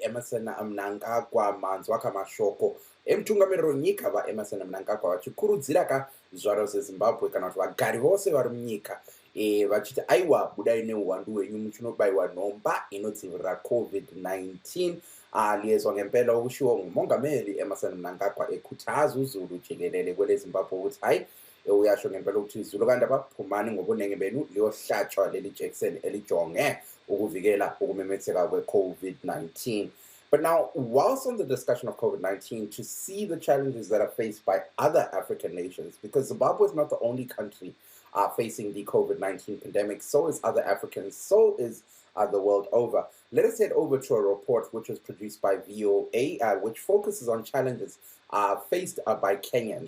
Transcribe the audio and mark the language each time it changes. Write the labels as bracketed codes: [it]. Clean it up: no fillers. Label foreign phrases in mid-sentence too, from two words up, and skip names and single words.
[sn] Emmerson Mnangagwa manzwa kamashoko emutungamiriri wenyika vaEmmerson Mnangagwa vachikurudzira zvaro zveZimbabwe kana kuti vagari vose vari munyika vachiti aiwa budai neuwandu hwenyu muchinobayiwa nhomba inodzivirira COVID-19. [nd] Liaiswa ngempela okushiwo ngumongameli Emmerson Mnangagwa ekhuthaza jikelele kwele Zimbabwe ukuthi hayi uyasho ngempela ukuthi izulu kanti abaphumani ngobunenge benu liyohlatshwa leli jekiseni elijonge ukuvikela ukumemetheka kwe-COVID-19. [en] But now, whilst on the discussion of COVID-19, to see the challenges that are faced by other African nations, because Zimbabwe is not the only country facing the COVID-19 pandemic, so is other Africans, so is the world over. Let us head over to a report which was produced by VOA, which focuses on challenges faced by Kenyans.